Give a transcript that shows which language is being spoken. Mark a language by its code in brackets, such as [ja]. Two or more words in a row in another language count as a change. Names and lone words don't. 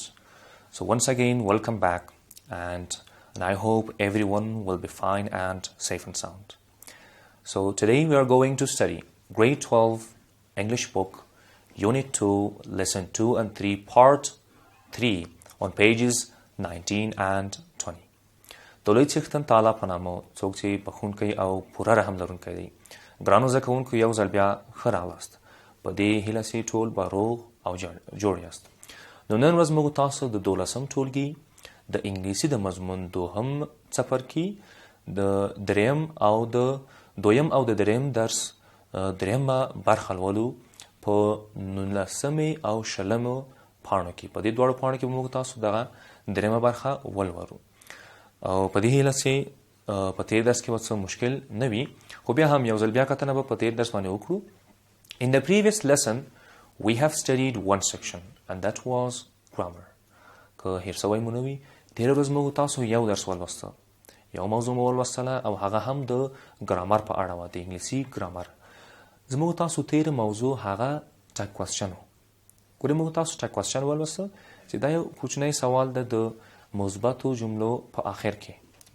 [en] So once again, welcome back, and I hope everyone will be fine and safe and sound. So today we are going to study Grade 12 English book, Unit 2, Lesson 2 and 3, Part 3 on pages 19 and 20. [ps] دولای څښتن تعالی په نامه څوک چې بخښونکی او پوره رحم لرونکی دی. ګرانو زده کوونکو، یو ځل بیا ښه راغلاست. په دې هیله چې ټول به روغ او جوړ یاست. نو نن ورځ موږ تاسو د دولسم ټولګي د انګلیسي د مضمون دوهم څپرکی د دویم او د دریم درس دریمه برخه لولو په 19 او 20 پاڼو کې. په دې دواړو پاڼو کې موږ تاسو دغه دریمه برخه ولولو او په دې هیله چې په تیر درس کې به څه مشکل نه وي، خو بیا هم یو ځل بیا کتنه به په تیر درس باندې وکړو. In the previous lesson we have studied one section and that was grammar. که هیر سوی مو نه وي، تېره ورځ موږ تاسو یو درس ولوسته، یو موضوع مو ولوستله او هغه هم د ګرامر په اړه وه، د انګلیسي ګرامر. زموږ تاسو تېره موضوع هغه [en] tag question [ps] و. ګورې موږ تاسو [en] tag question [ps] ولوسته چې دا یو کوچنی سوال ده د مثبتو جملو په آخر کې.